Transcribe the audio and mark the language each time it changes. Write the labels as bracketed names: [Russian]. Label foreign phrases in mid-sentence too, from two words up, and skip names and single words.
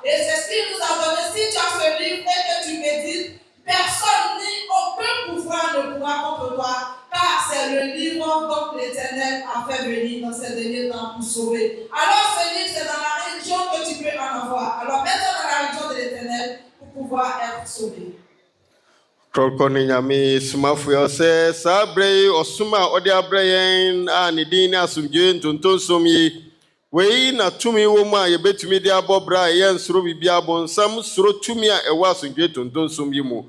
[French] Et c'est ce qu'il nous a donné. Si tu as ce livre et que tu médites, personne ni aucun pouvoir ne pourra contre toi, car c'est le livre dont l'Éternel a fait venir dans ces derniers temps pour sauver. Alors ce livre, c'est dans la religion que tu peux en avoir. Alors mets-toi dans la religion de l'Éternel pour pouvoir être sauvé. [Akan] Ɔkrɔnkrɔnyi Nyame Somafo ɔsɛ saa brɛ ɔsoma ɔde abrɛ yɛn a ne din ne Asomdwee Ntonton som yi wei na tumi wɔ mu a yɛbɛtumi de abɔ bra a yɛn soro bibia bɔnsam soro tumi a ɛwɔ Asomdwee Ntonton som yi mu.